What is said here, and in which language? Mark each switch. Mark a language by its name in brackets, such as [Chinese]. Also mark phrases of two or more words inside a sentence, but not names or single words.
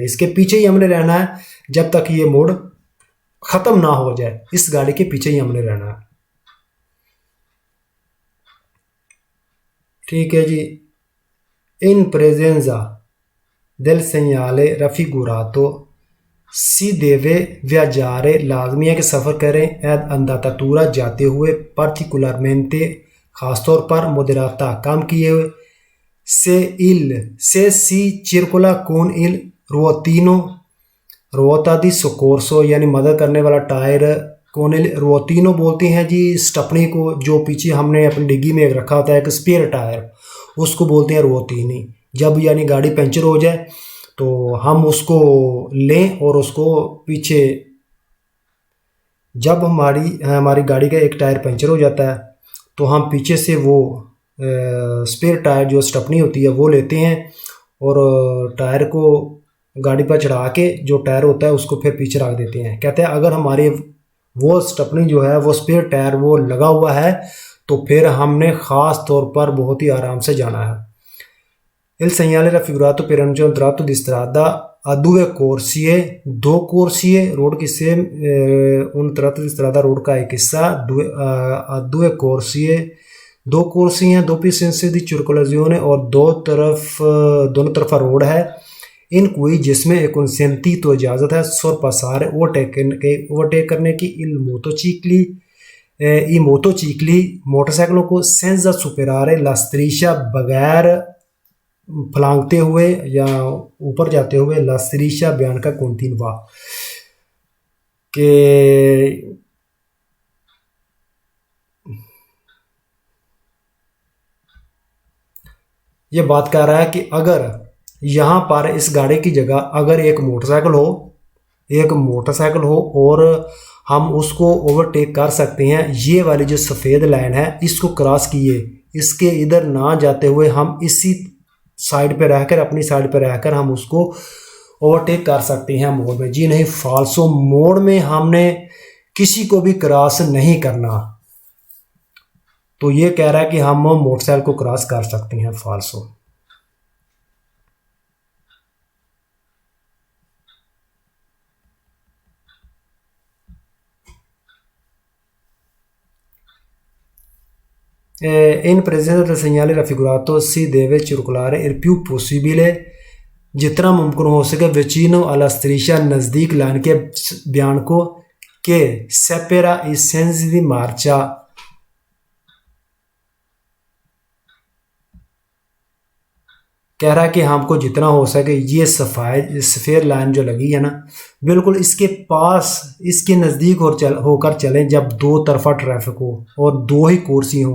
[Hindi] इसके पीछे ही हमने रहना है जब तक ये मोड़ ख़त्म ना हो जाए, इस गाड़ी के पीछे ही हमने रहना है। ठीक है जी। [Italian] इन presenza del segnale raffigurato si deve viaggiare, [Hindi] लाजमी है कि सफ़र करें [Italian] ad andatura, [Hindi] जाते हुए, particolarmente ख़ासतौर पर, moderata, काम किए हुए, [Italian] se si circola con il ruota di soccorso, [Hindi] यानी मदद करने वाला टायर, [Italian] con il ruotino [Hindi] बोलते हैं जी स्टपनी को, जो पीछे हमने अपनी डिग्गी में रखा होता है एक [English] spare tyre, [Hindi] उसको बोलते हैं रुओतीनी। जब यानी गाड़ी पंचर हो जाए तो हम उसको लें और उसको पीछे, जब हमारी गाड़ी का एक टायर पंचर हो जाता है तो हम पीछे से वो [English] spare tyre [Hindi] जो स्टपनी होती है वो लेते हैं और टायर को गाड़ी पर चढ़ा के जो टायर होता है उसको फिर पीछे रख देते हैं। कहते हैं अगर हमारे वो स्टपनी जो है वो [English] spare tyre [Hindi] वो लगा हुआ है तो फिर हमने ख़ास तौर पर बहुत ही आराम से जाना है। [Italian] Il segnale raffigurato preannuncia un tratto di strada a due corsie, [Hindi] दो corsie, रोड की सेम, [Italian] un tratto di strada [Hindi] रोड का एक हिस्सा, [Italian] a due corsie, [Hindi] दो कुर्सी हैं, [Italian] doppio senso di circolazione, [Hindi] और दोनों तरफा रोड है, [Italian] in cui [Hindi] जिसमें [Italian] è consentito [Hindi] इजाज़त है sorpassare ओवरटेक करने की [Italian] i motocicli [Hindi] मोटरसाइकिलों को [Italian] senza superare la striscia [Hindi] बगैर फलांगते हुए या ऊपर जाते हुए [Italian] la striscia bianca continua [Hindi] के ये बात कर रहा है कि अगर यहाँ पर इस गाड़ी की जगह अगर एक मोटरसाइकिल हो और हम उसको ओवरटेक कर सकते हैं, ये वाली जो सफ़ेद लाइन है इसको क्रॉस किए, इसके इधर ना जाते हुए हम इसी साइड पे रहकर अपनी साइड पे रहकर हम उसको ओवरटेक कर सकते हैं मोड़ में। जी नहीं, फाल्सो मोड़ में हमने किसी को भी क्रॉस नहीं करना। तो ये कह रहा है कि हम मोटरसाइकिल को क्रॉस कर सकते हैं फाल्सो। [Italian] In presenza del segnale raffigurato si deve circolare il più possibile, [Hindi] जितना मुमकिन हो सके [Italian] vicino alla striscia, [Hindi] नज़दीक लाइन के [Italian] bianco che separa i sensi di marcia। [Hindi] कह रहा है कि हमको जितना हो सके ये सफ़ेद लाइन जो लगी है ना, बिल्कुल इसके पास, इसके नज़दीक होकर चलें जब दो तरफा ट्रैफिक हो और दो ही कुर्सी हो।